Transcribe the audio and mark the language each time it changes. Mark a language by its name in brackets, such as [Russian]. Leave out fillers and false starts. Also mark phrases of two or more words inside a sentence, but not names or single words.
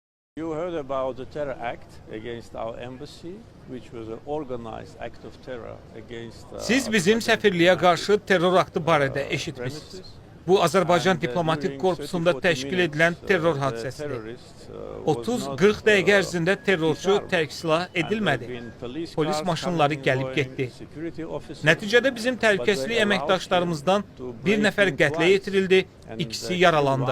[English] You heard about the terror act against our embassy, which was an organized act of terror against. [Azerbaijani] Siz bizim səfirliyə qarşı terror aktı barədə eşitmişsiniz. Bu, Azərbaycan Diplomatik Korpusunda təşkil edilən terror hadisəsidir. 30-40 dəqiqə ərzində terrorçu tərk silah edilmədi. Polis maşınları gəlib getdi. Nəticədə bizim təhlükəsizlik əməkdaşlarımızdan bir nəfər qətlə yetirildi, ikisi yaralandı.